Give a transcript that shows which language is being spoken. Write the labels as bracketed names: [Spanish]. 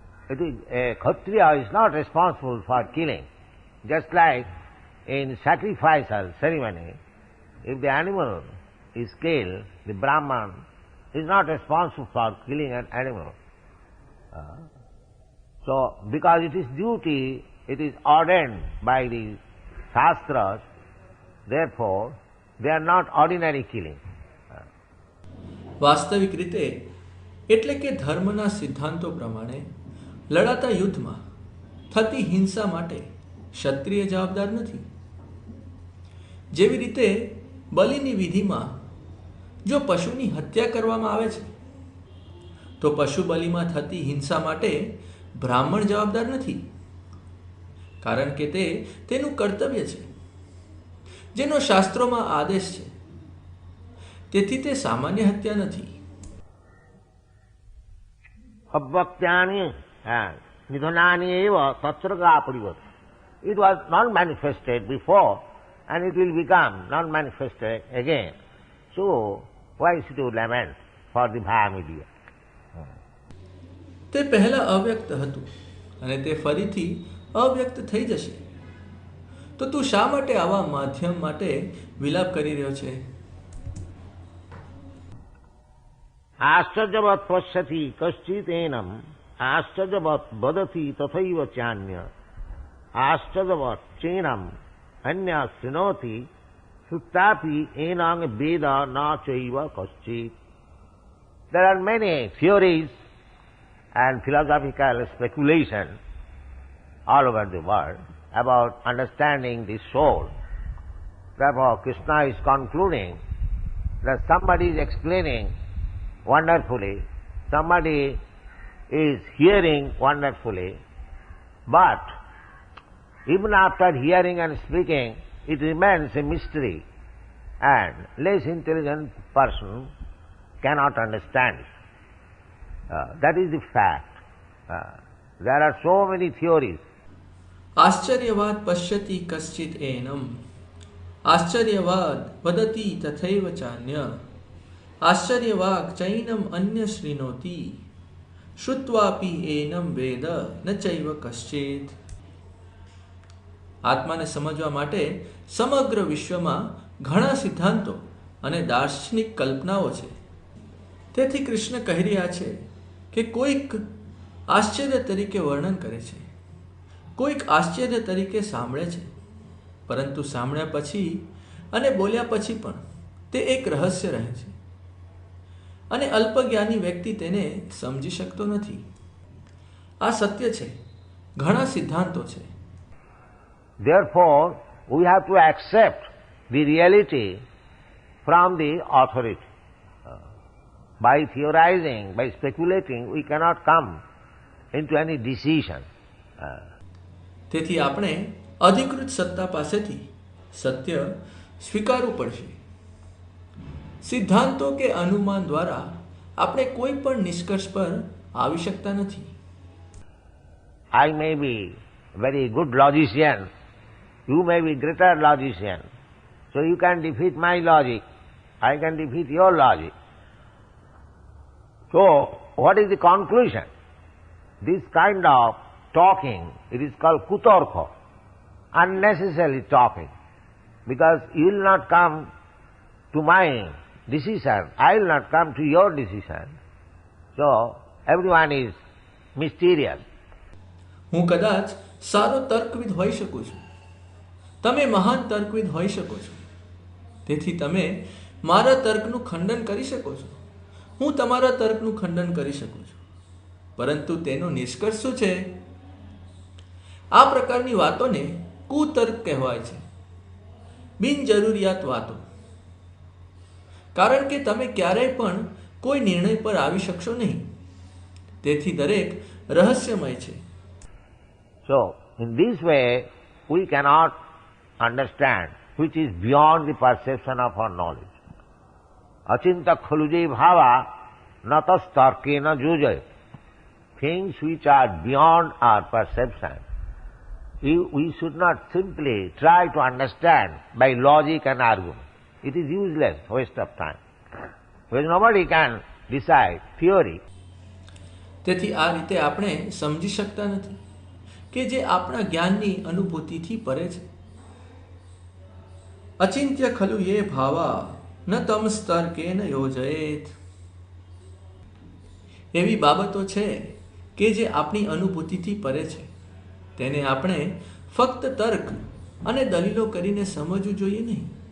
[English] It is a Kshatriya is not responsible for killing. Just like in sacrificial ceremony, if the animal is killed, the Brahman is not responsible for killing an animal. So, because it is duty, it is ordained by the Shastras, therefore, they are not ordinary killing. [Gujarati] વાસ્તવિક રીતે એટલે કે ધર્મના સિદ્ધાંતો પ્રમાણે લડાતા યુદ્ધમાં થતી હિંસા માટે ક્ષત્રિય જવાબદાર નથી. જેવી રીતે બલિની વિધિમાં જો પશુની હત્યા કરવામાં આવે છે તો પશુ બલિમાં થતી હિંસા માટે બ્રાહ્મણ જવાબદાર નથી, કારણ કે તે તેનું કર્તવ્ય છે જેનો શાસ્ત્રોમાં આદેશ છે. તેથી તે સામાન્ય હત્યા નથી. [Sanskrit] Abhaktyani and nidhanani eva tatraga parivat. [English] It was not manifested before and it will become not manifested again. So, why should you lament for the Bhayamedia? [Gujarati] તે પહેલા અવ્યક્ત હતું અને તે ફરીથી અવ્યક્ત થઈ જશે. તો તું શા માટે આવા માધ્યમ માટે વિલાપ કરી રહ્યો છે? [Sanskrit] आश्चर्यवत् पश्यति कश्चित् एनम् आश्चर्यवत् वदति तथैव चान्य आश्चर्यवत् चेनम् अन्यः शृणोति सुप्तापि एनं वेद न चैव कश्चित्. [English] There are many theories and philosophical speculation all over the world about understanding the soul. Therefore, Krishna is concluding that somebody is explaining wonderfully, somebody is hearing wonderfully, but even after hearing and speaking, it remains a mystery and less intelligent person cannot understand it. That is the fact. There are so many theories. [Sanskrit] આશ્ચર્યવાદ પશ્યતિ કશ્ચિત annum આશ્ચર્યવાદ વદતિ તથૈવ ચાન્ય આશ્ચર્યવાક ચૈનમ અન્ય શ્રીનોતિ શ્રુત્વાપી annum વેદ ન ચૈવ કશ્ચિત. [Gujarati] આત્માને સમજવા માટે સમગ્ર વિશ્વમાં ઘણા સિદ્ધાંતો અને દાર્શનિક કલ્પનાઓ છે. તેથી કૃષ્ણ કહી રહ્યા છે કે કોઈક આશ્ચર્ય તરીકે વર્ણન કરે છે, કોઈક આશ્ચર્ય તરીકે સાંભળે છે, પરંતુ સાંભળ્યા પછી અને બોલ્યા પછી પણ તે એક રહસ્ય રહે છે અને અલ્પજ્ઞાની વ્યક્તિ તેને સમજી શકતો નથી. આ સત્ય છે. ઘણા સિદ્ધાંતો છે. [English] Therefore, we have to accept the reality from the authority. By theorizing, by speculating, we cannot come into any decision. [Gujarati] તેથી આપણે અધિકૃત સત્તા પાસેથી સત્ય સ્વીકારવું પડશે. સિદ્ધાંતો કે અનુમાન દ્વારા આપણે કોઈ પણ નિષ્કર્ષ પર આવી શકતા નથી. [English] I may be very good logician, you may be greater logician, so you can defeat my logic, I can defeat your logic. So, what is the conclusion? This kind of talking, it is called kutarka, unnecessary talking, because you will not come to my decision, I will not come to your decision. So, everyone is mysterious. [Gujarati] હું કદાચ સારો તર્કવિદ હોઈ શકું છું, તમે મહાન તર્કવિદ હોઈ શકો છો, તેથી તમે મારા તર્કનું ખંડન કરી શકો છો, હું તમારા તર્કનું ખંડન કરી શકું છું, પરંતુ તેનો નિષ્કર્ષ શું છે? આ પ્રકારની વાતોને કુતર્ક કહેવાય છે, બિનજરૂરિયાત વાતો. કારણ કે તમે ક્યારેય પણ કોઈ નિર્ણય પર આવી શકશો નહીં. તેથી દરેક રહસ્યમય છે. [English] So, in this way, we cannot understand which is beyond the perception of our knowledge. [Sanskrit] Achinta khaluje bhava natas tarkena jujay. [English] Things which are beyond our perception, we should not simply try to understand by logic and argument. It is useless, waste of time. Because nobody can decide theory. [Gujarati] તેથી આ રીતે આપણે સમજી શકતા નથી કે જે આપણા જ્ઞાનની અનુભૂતિથી પરે છે. [Sanskrit] અચિંત્ય ખલુ યે ભાવા ન તમ સ્તર કે ન યોજયેત. [Gujarati] એવી બાબતો છે કે જે આપણી અનુભૂતિથી પરે છે, તેને આપણે ફક્ત તર્ક અને દલીલો કરીને સમજવું જોઈએ નહીં.